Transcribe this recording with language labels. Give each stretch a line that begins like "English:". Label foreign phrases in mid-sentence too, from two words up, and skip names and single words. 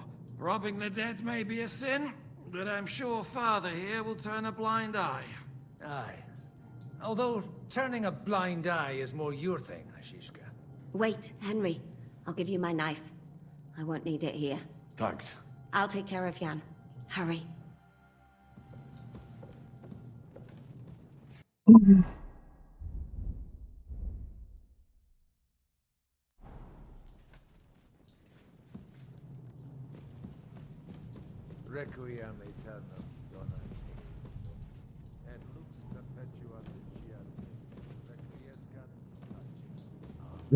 English: Robbing the dead may be a sin, but I'm sure Father here will turn a blind eye. Aye. Although turning a blind eye is more your thing, Ashishka. Wait, Henry. I'll give you my knife. I won't need it here. Thanks. I'll take care of Jan. Hurry.
Latin: Requiem aeternam dona et lux perpetua vigiat requiescat pace.